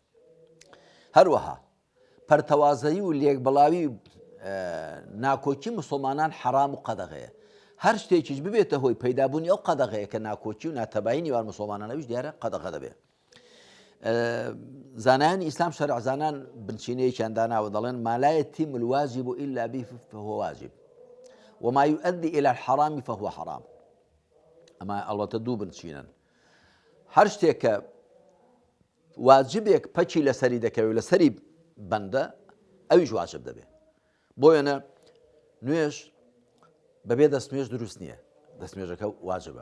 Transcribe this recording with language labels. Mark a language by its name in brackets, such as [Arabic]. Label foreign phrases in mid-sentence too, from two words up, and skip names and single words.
[Central Kurdish] هەروەها پەرتەوازەیی و لێکبڵاوی ناکۆکی مسلمانان حرام و قەدەغەیە. هەر شتێکیش ببێتە هۆی پەیدابوونی ئەو قەدەغەیە کە ناکۆکی و ناتەبایی نێوان مسلمانانەویش دیارە قەدەغە دەبێت. زانایانی ئیسلام شەرعزانان بنچینەیەکیان داناوە، دەڵێن [Arabic] ما لا يتم الواجب إلا به فهو واجب وما يؤدي إلى الحرام فهو حرام. [Central Kurdish] ئەمە ئەڵبەتە دوو بنچینن. هەر شتێک کە واجبێک پەچی لەسەری دەکەوێت لەسەری بەندە، ئەویش واجب دەبێت. بۆیەنە نوێژ بەبێ دەستنوێژ دروست نییە، دەستنوێژەکە واجبە.